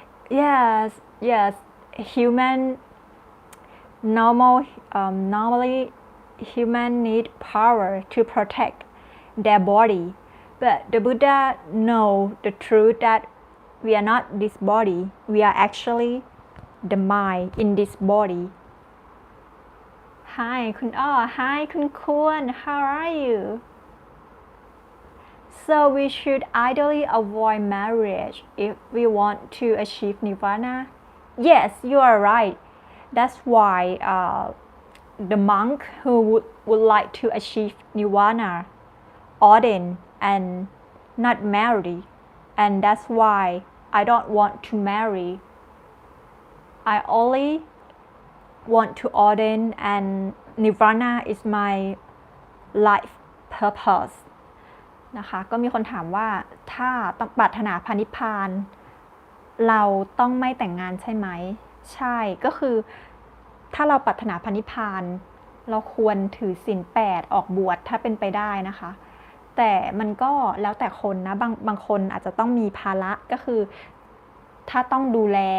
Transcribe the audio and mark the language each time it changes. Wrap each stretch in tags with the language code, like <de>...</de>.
<en>Yes, human normally human need power to protect their body, but the Buddha know the truth that we are not this body, we are actually the mind in this body. Hi</en> <th>คุณอ้อ</th> <en>Hi คุณควร How are you? So we should ideally avoid marriage if we want to achieve nirvana. Yes, you are right. That's why the monk who would like to achieve nirvana ordain and not marry, and that's why I don't want to marry. I only want to ordain and nirvana is my life purpose</en> <th>นะคะก็มีคนถามว่าถ้าต้องปรารถนาพระนิพพานเราต้องไม่แต่งงานใช่ไหมใช่ก็คือถ้าเราปรารถนาพระนิพพานเราควรถือศีล 8ออกบวชถ้าเป็นไปได้นะคะแต่มันก็แล้วแต่คนนะบางคนอาจจะต้องมีภาระก็คือถ้าต้องดูแล</th>